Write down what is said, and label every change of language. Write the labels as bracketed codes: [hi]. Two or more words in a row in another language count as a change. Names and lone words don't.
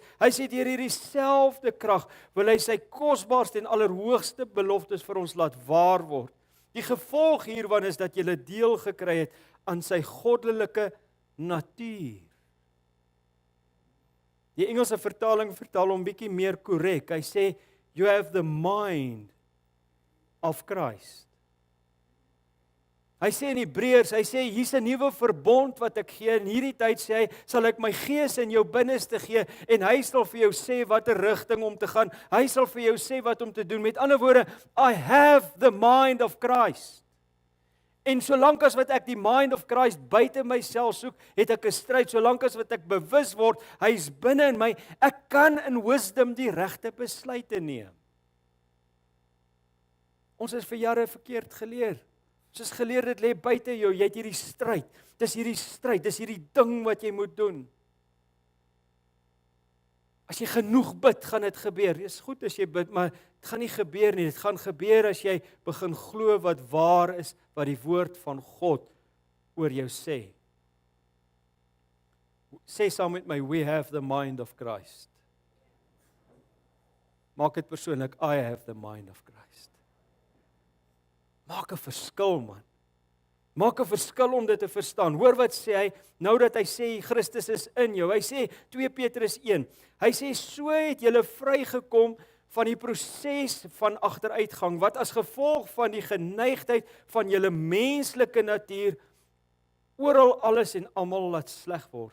[af] Hy sê deur hierdie selfde krag wil hy sy kosbaarste en allerhoogste beloftes vir ons laat waar word. Die gevolg hiervan is dat jy deel gekry het aan sy goddelike natuur. Die Engelse vertaling vertaal hom bietjie meer korrek. Hy sê [en] you have the mind of Christ. [af] Hy sê in Hebreërs, hy sê hier's 'n nuwe verbond wat ek gee. In hierdie tyd sê hy, sal ek my gees in jou binneste gee en hy sal vir jou sê watter rigting om te gaan. Hy sal vir jou sê wat om te doen. Met ander woorde, [en] I have the mind of Christ. [af] En solank as wat ek die [en] mind of Christ [af] buite myself soek, het ek 'n stryd. Solank as wat ek bewus word, hy is binne in my, ek kan in wisdom die regte besluite neem. Ons is vir jare verkeerd geleer. Ons is geleer dit lê buite jou, jy het hierdie stryd. Dis hierdie stryd, dis hierdie ding wat jy moet doen. As jy genoeg bid, gaan dit gebeur. Dit is goed as jy bid, maar dit gaan nie gebeur nie. Dit gaan gebeur as jy begin glo wat waar is, wat die woord van God oor jou sê. Sê saam met my, [en] we have the mind of Christ. [af] Maak dit persoonlik, [en] I have the mind of Christ. [af] Maak 'n verskil, man. Maak 'n verskil om dit te verstaan. Hoor wat sê hy, nou dat hy sê Christus is in jou. Hy sê 2 Petrus 1. Hy sê so het julle vrygekom van die proses van agteruitgang wat as gevolg van die geneigtheid van julle menslike natuur oral alles en almal laat sleg word.